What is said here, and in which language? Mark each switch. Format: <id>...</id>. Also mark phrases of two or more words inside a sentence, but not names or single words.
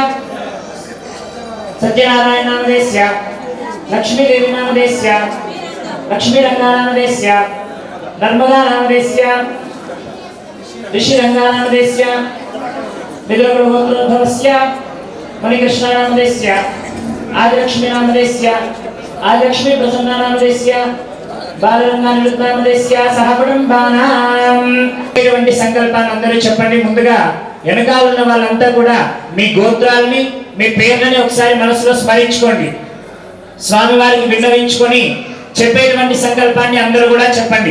<sa>सत्यनारायण नामधेयस्य लक्ष्मीदेवी नामधेयस्य लक्ष्मीरंगा नामधेयस्य नर्मदा नामधेयस्य ऋषिरंगा नामधेयस्य विदुरगोत्रोद्भवस्य मणिकृष्ण नामधेयस्य आदिलक्ष्मी नामधेयस्य आदिलक्ष्मी प्रसन्ना नामधेयस्य బాలరంగానిరుద్ధామదేశ్య సహకుటుంబానాం</sa> <te>ఇటువంటి సంకల్పాన్ని అందరూ చెప్పండి. ముందుగా వెనకాల ఉన్న వాళ్ళంతా కూడా మీ గోత్రాలని మీ పేర్లని ఒకసారి మనసులో స్మరించుకోండి. స్వామివారికి విన్నవించుకొని చెప్పేటువంటి సంకల్పాన్ని అందరూ కూడా చెప్పండి.</te>